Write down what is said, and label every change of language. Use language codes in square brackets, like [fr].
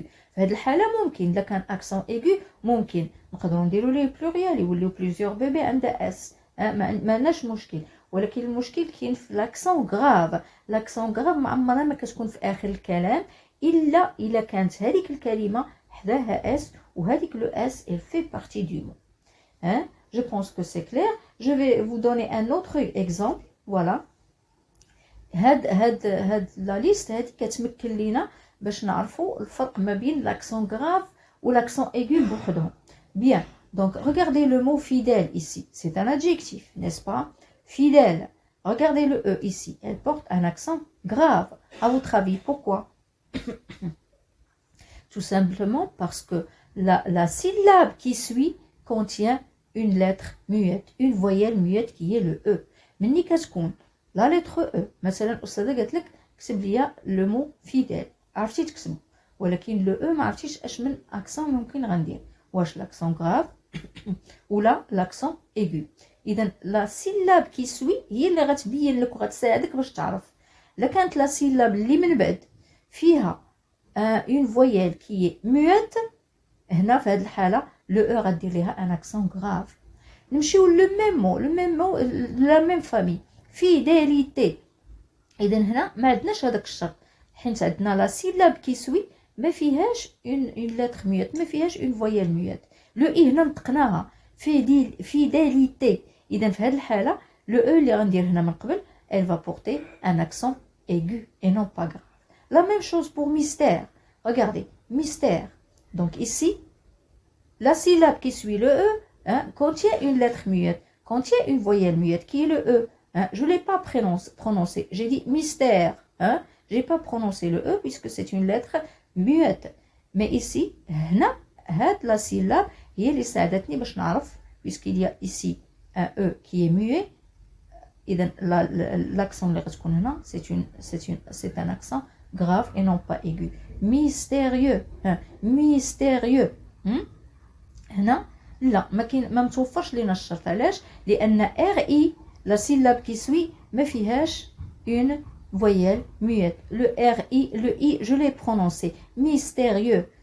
[ar] في هذه الحاله ممكن الا كان اكسون ايغو ممكن نقدروا نديروا ليه بلوريال يوليو بليزيور بيبي عندها اس ما عندناش مشكل. ولكن المشكل كاين في لاكسون غراف. لاكسون غراف عمرها ما كتكون في اخر الكلام الا كانت هذيك الكلمه حداها اس وهذيك لو اس [fr] elle fait partie du mot. Je pense que c'est clair. Je vais vous donner un autre exemple. Voilà. [ar] هاد لا ليست هادي كتمكن لينا باش نعرفوا الفرق ما بين [fr] l'accent grave ou l'accent aigu [ar] بوحدهم. [fr] Bien. Donc regardez le mot fidèle ici. C'est un adjectif, n'est-ce pas? Fidèle. Regardez le E ici. Elle porte un accent grave. À votre avis, pourquoi? Tout simplement parce que la syllabe qui suit contient une lettre muette, une voyelle muette qui est le E. [ar] مني كتكون la lettre E. مثلا الأستاذة قالت لك كتب لي le mot fidèle. عرفتي تكتبو ولكن le E ما عرفتيش اش من accent ممكن غندير. واش l'accent grave ولا l'accent aigu. إذا [fr] la syllabe qui suit [ar] هي اللي غتبين لك وغتساعدك باش تعرف. إلا كانت la syllabe اللي من بعد فيها [fr] une voyelle qui est muette [ar] هنا في هذه الحالة le E غدير ليها [fr] un accent grave. [ar] نمشيو [fr] le même mot la même famille fidélité. [ar] إذا هنا ما عندناش هذاك الشرط حيت عندنا [fr] la syllabe qui suit [ar] ما فيهاش [fr] une lettre muette [ar] ما فيهاش [fr] une voyelle muette. [ar] le I هنا نطقناها fidélité. إذا في هذه الحالة [fr] le E [ar] اللي غندير هنا من قبل [fr] elle va porter un accent aigu et non pas grave. La même chose pour mystère. Regardez, mystère. Donc ici, la syllabe qui suit le E contient une lettre muette, contient une voyelle muette qui est le E. Je ne l'ai pas prononcé. J'ai dit mystère. Je n'ai pas prononcé le E puisque c'est une lettre muette. Mais ici, la syllabe [ar] هي اللي ساعدتني باش نعرف [fr] puisqu'il y a ici un E qui est muet. إذا l'accent [ar] اللي غتكون هنا [fr] c'est un accent grave et non pas aigu. Mystérieux. Mystérieux. [ar] هنا لا ما متوفرش لينا الشرط. علاش؟ لأن RI [fr] la syllabe qui suit [ar] ما فيهاش [fr] une voyelle muette. Le RI, le I, je l'ai prononcé. Mystérieux.